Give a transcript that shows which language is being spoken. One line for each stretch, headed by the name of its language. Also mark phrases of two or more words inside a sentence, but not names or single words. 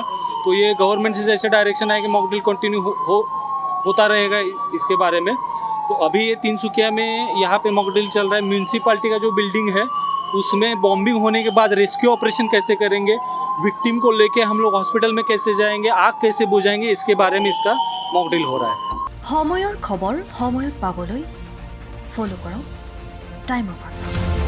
Hindi: तो ये गवर्नमेंट से जैसे डायरेक्शन आया कि
English: mock drill
Hindi: कंटिन्यू होता रहेगा इसके बारे में। तो अभी ये तिनसुकिया में यहाँ पे
English: mock drill
Hindi: चल रहा है। म्यूनसिपाल्टी का जो बिल्डिंग है उसमें बॉम्बिंग होने के बाद
English: rescue operation
Hindi: कैसे करेंगे, विक्टिम को लेके हम लोग हॉस्पिटल में कैसे जाएंगे, आग कैसे बुझाएंगे, इसके बारे में इसका
English: mock drill
Hindi: हो रहा है।
Assamese: সময়ৰ খবৰ সময়ত পাবলৈ ফলো কৰক টাইম অফ আছাম।